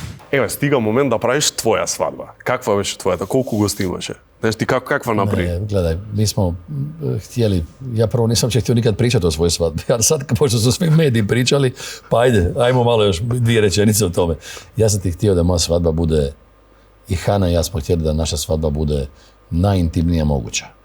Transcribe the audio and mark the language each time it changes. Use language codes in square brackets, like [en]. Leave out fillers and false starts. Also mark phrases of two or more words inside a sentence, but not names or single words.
[mk] Еве, стига момент да правиш твоја свадба. Каква беше твојата? Колку гости имаше? Знаеш ти каква направи? [bs] Ne, gledaj, mi smo htjeli, ja prvo nisam će htio nikad pričati o svojoj svadbi, ali sad pošto su svi mediji pričali, pa ajmo malo još 2 rečenice o tome. Ja sam ti htio da moja svadba bude, i Hana i ja smo htjeli da naša svadba bude najintimnija moguća.